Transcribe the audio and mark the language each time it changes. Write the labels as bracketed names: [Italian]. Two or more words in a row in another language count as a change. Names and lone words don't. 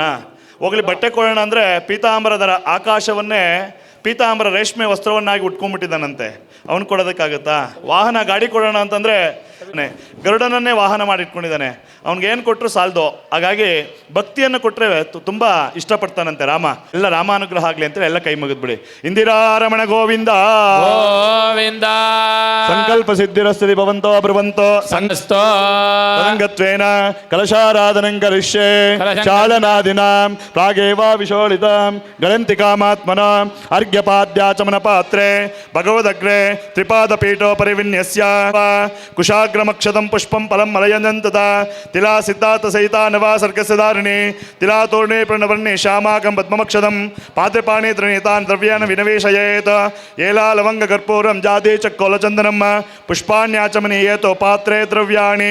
[Kannada] ಹೋಗ್ಲಿ ಬಟ್ಟೆ ಕೊಡೋಣ ಅಂದರೆ ಪೀತಾಂಬರದರ ಆಕಾಶವನ್ನೇ ಪೀತಾಂಬರ ರೇಷ್ಮೆ ವಸ್ತ್ರವನ್ನಾಗಿ ಉಟ್ಕೊಂಡ್ಬಿಟ್ಟಿದ್ದಾನಂತೆ. ಅವನು ಕೊಡೋದಕ್ಕಾಗತ್ತಾ? ವಾಹನ ಗಾಡಿ ಕೊಡೋಣ ಅಂತಂದರೆ ಗರುಡನನ್ನೇ ವಾಹನ ಮಾಡಿ ಇಟ್ಕೊಂಡಿದ್ದಾನೆ. ಅವ್ನಿಗೇನು ಕೊಟ್ಟರು ಸಾಲದು. ಹಾಗಾಗಿ ಭಕ್ತಿಯನ್ನು ಕೊಟ್ಟರೆ ತುಂಬ ಇಷ್ಟಪಡ್ತಾನಂತೆ ರಾಮ. ಎಲ್ಲ ರಾಮಾನುಗ್ರಹ ಆಗಲಿ ಅಂತೇಳಿ ಎಲ್ಲ ಕೈ ಮುಗಿದ್ಬಿಡಿ. ಇಂದಿರಾರಮಣ ಗೋವಿಂದ ಗೋವಿಂದ. [Sanskrit] ಸಂಕಲ್ಪ ಸಿದ್ಧಿರಸ್ತಿ ಭವಂತೋ ಬ್ರುವಂತೋ ಸಂಗತ್ವೇನ ಕಲಶಾರಾಧನಂ ಕರಿಷ್ಯೆ ಚಾಲನಾದಿನಾಂ ಪ್ರಾಗೇವ ವಿಶೋಳಿತಾಂ ಗಣಂತಿಕಾಮಾತ್ಮನಾಂ ಅರ್ಘ್ಯಪಾದ್ಯಾಚಮನ ಪಾತ್ರೆ ಭಗವದಗ್ರೆ ತ್ರಿಪಾದ ಪೀಠೋಪರಿ ವಿನ್ಯಸ್ಯ ಕುಶಾಗ್ರ अग्रमक्षतं पुष्पं फलं मलयनं तथा तिला सिद्धार्थ सहिता नवा सर्गस्य धारिणे तिला तोरणे प्रणवर्णे श्यामाकं पद्ममक्षतं पात्रे त्रिणीतान् द्रव्यान् विनिवेशयेत् एला लवंग कर्पूरं जाते चक्कोलचन्दनं पुष्पाण्याचमनीयतो पात्रे द्रव्याणि